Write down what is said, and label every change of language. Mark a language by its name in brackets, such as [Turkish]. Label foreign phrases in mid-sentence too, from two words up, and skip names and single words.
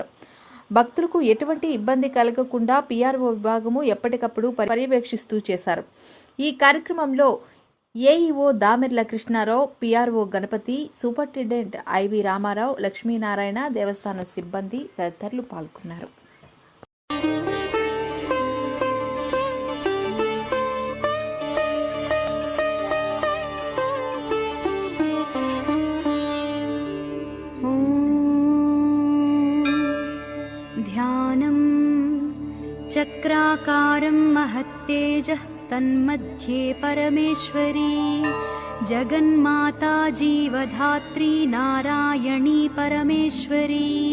[Telugu] భక్తులకు ఎటువంటి ఇబ్బంది కలగకుండా పిఆర్ఓ విభాగము ఎప్పటికప్పుడు పర్యవేక్షిస్తూ చేశారు. ఈ కార్యక్రమంలో ఏఈఓ దామెర్ల కృష్ణారావు, పిఆర్ఓ గణపతి, సూపరింటెండెంట్ ఐవి రామారావు, లక్ష్మీనారాయణ, దేవస్థానం సిబ్బంది తదితరులు పాల్గొన్నారు. [Sanskrit] ध्यानं चक्राकारं महत्तेजः तन्मध्ये परमेश्वरी जगन्माता जीवधात्री नारायणी परमेश्वरी